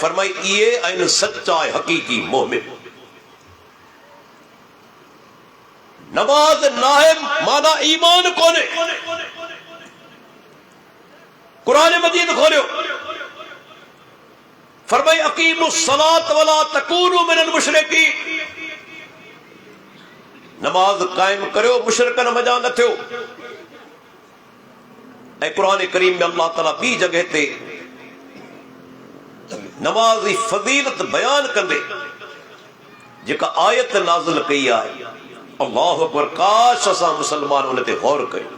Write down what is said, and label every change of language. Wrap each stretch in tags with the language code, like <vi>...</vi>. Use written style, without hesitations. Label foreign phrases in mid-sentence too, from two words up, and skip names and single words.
<sd>फरमाई इहे आहिनि सच्चा हक़ीक़ी मोमिन। नमाज नाहे माना ईमान कोन्हे। कुरान मजीद खोलियो, फरमाई</sd> <ar>أقيموا الصلاة ولا تكونوا من المشركين.</ar> <sd>नमाज कायम करियो, मुशरिकन मजा न थियो। ऐं कुरान करीम में</sd> <ar>الله تعالى</ar> <sd>ॿी जगह ते नमाज जी फज़ीलत बयान कंदे जेका आयत नाज़िल कई आहे,</sd> <ar>الله أكبر,</ar> <sd>काश असां मुसलमान उन ते गौर कयूं।</sd>